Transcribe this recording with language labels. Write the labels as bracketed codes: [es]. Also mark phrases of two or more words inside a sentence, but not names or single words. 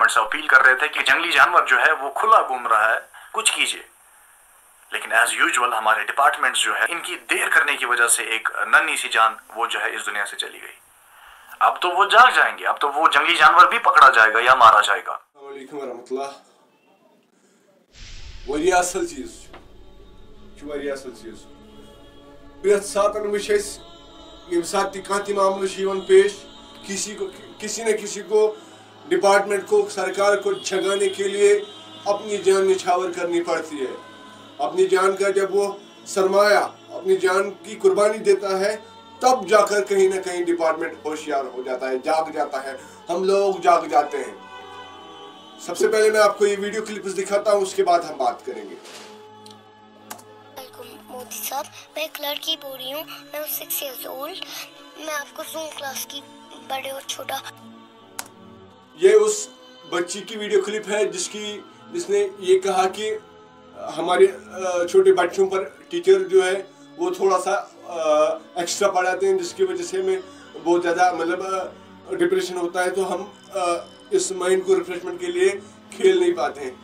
[hi] डिपार्टमेंट से अपील कर रहे थे कि जंगली जानवर जो है वो खुला घूम रहा है, कुछ कीजिए। लेकिन [en] as usual [hi] हमारे डिपार्टमेंट्स जो है इनकी देर करने की वजह से एक नन्ही सी जान वो जो है इस दुनिया से चली गई। अब तो वो जाग जाएंगे, अब तो वो जंगली जानवर भी पकड़ा जाएगा या मारा जाएगा। [ks] प्रत सातन यम सात मामला पेश [hi] किसी न किसी को डिपार्टमेंट को सरकार को जगाने के लिए अपनी जान निछावर करनी पड़ती है। अपनी जान का जब वो सरमाया अपनी जान की कुर्बानी देता है तब जाकर कहीं ना कहीं डिपार्टमेंट होशियार हो जाता है, जाग जाता है, हम लोग जाग जाते हैं। सबसे पहले मैं आपको ये वीडियो क्लिप्स दिखाता हूँ, उसके बाद हम बात करेंगे। मोदी साहब, मैं एक लड़की बोल रही हूँ, मैं 6 [en] years old, [hi] मैं आपको जूम क्लास की बड़े और छोटा। ये उस बच्ची की वीडियो क्लिप है जिसने ये कहा कि हमारे छोटे बच्चों पर टीचर जो है वो थोड़ा सा एक्स्ट्रा पढ़ाते हैं, जिसकी वजह से हमें बहुत ज़्यादा मतलब डिप्रेशन होता है, तो हम इस माइंड को रिफ्रेशमेंट के लिए खेल नहीं पाते हैं।